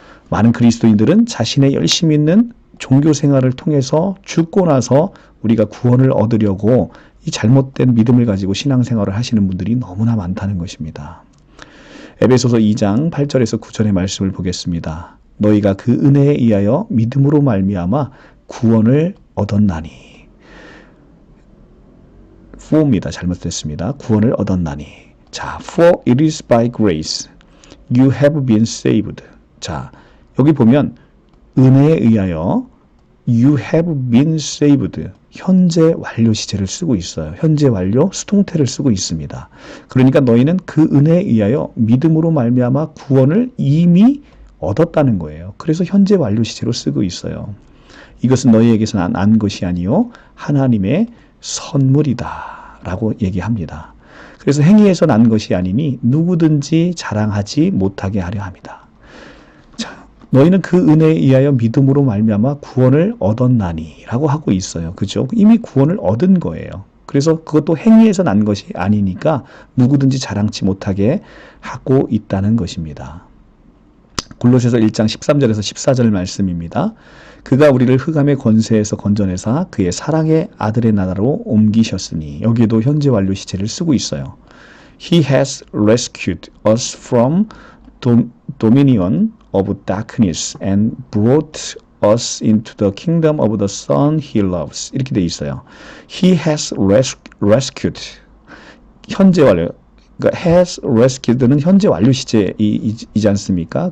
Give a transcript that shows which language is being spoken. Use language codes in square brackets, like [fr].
[ko] 많은 그리스도인들은 자신의 열심히 있는 종교 생활을 통해서 죽고 나서 우리가 구원을 얻으려고 이 잘못된 믿음을 가지고 신앙생활을 하시는 분들이 너무나 많다는 것입니다. 에베소서 2장 8절에서 9절의 말씀을 보겠습니다. 너희가 그 은혜에 의하여 믿음으로 말미암아 구원을 얻었나니. for입니다. 잘못됐습니다. 구원을 얻었나니. [en] 자, for it is by grace you have been saved. [ko] 자, 여기 보면 은혜에 의하여 [en] you have been saved. [ko] 현재 완료 시제를 쓰고 있어요. 현재 완료 수동태를 쓰고 있습니다. 그러니까 너희는 그 은혜에 의하여 믿음으로 말미암아 구원을 이미 얻었다는 거예요. 그래서 현재 완료 시제로 쓰고 있어요. 이것은 너희에게서 난 것이 아니요 하나님의 선물이다 라고 얘기합니다. 그래서 행위에서 난 것이 아니니 누구든지 자랑하지 못하게 하려 합니다. 자, 너희는 그 은혜에 의하여 믿음으로 말미암아 구원을 얻었나니 라고 하고 있어요. 그죠? 이미 구원을 얻은 거예요. 그래서 그것도 행위에서 난 것이 아니니까 누구든지 자랑치 못하게 하고 있다는 것입니다. 골로새서 1장 13절에서 14절 말씀입니다. 그가 우리를 흑암의 권세에서 건져내사 그의 사랑의 아들의 나라로 옮기셨으니 여기에도 현재 완료 시제를 쓰고 있어요. [en] He has rescued us from dominion of darkness and brought us into the kingdom of the Son he loves. [ko] 이렇게 돼 있어요. [en] He has rescued. [ko] 현재 완료. 그러니까 has rescued는 현재 완료 시제이지 않습니까?